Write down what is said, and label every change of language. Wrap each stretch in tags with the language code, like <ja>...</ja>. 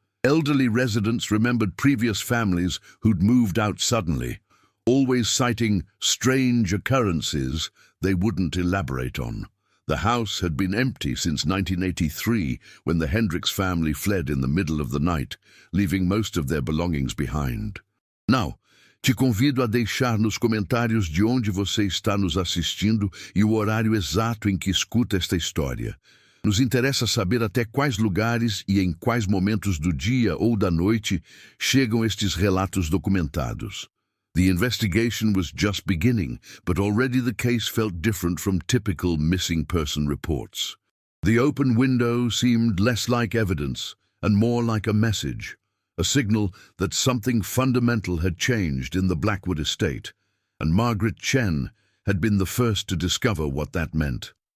<en>Elderly residents remembered previous families who'd moved out suddenly, always citing strange occurrences they wouldn't elaborate on. The house had been empty since 1983, when the Hendricks family fled in the middle of the night, leaving most of their belongings behind.</en> <pt>Now, te convido a deixar nos comentários de onde você está nos assistindo e o horário exato em que escuta esta história. Nos interessa saber até quais lugares e em quais momentos do dia ou da noite chegam estes relatos documentados.</pt> <en>The investigation was just beginning, but already the case felt different from typical missing person reports. The open window seemed less like evidence and more like a message, a signal that something fundamental had changed in the Blackwood estate, and Margaret Chen had been the first to discover what that meant.</en>